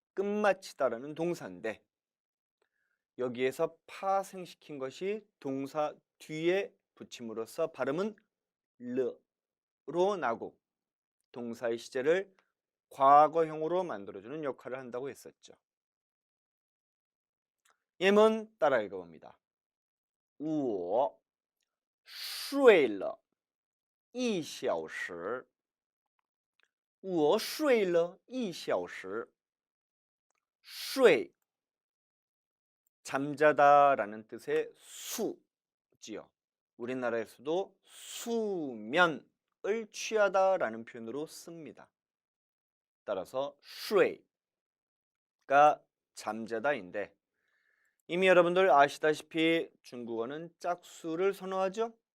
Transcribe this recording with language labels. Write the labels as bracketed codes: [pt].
[ko] 끝마치다라는 동사인데 여기에서 파생시킨 것이 동사 뒤에 붙임으로써 발음은 르로 나고 동사의 시제를 과거형으로 만들어주는 역할을 한다고 했었죠. 예문 따라 읽어봅니다. [zh] 我睡了1小时我睡了1小时 睡, [ko] 잠자다라는 뜻의 수지요. 우리나라에서도 수면을 취하다라는 표현으로 씁니다. 따라서 睡가 잠자다인데 이미 여러분들 아시다시피 중국어는 짝수를 선호하죠.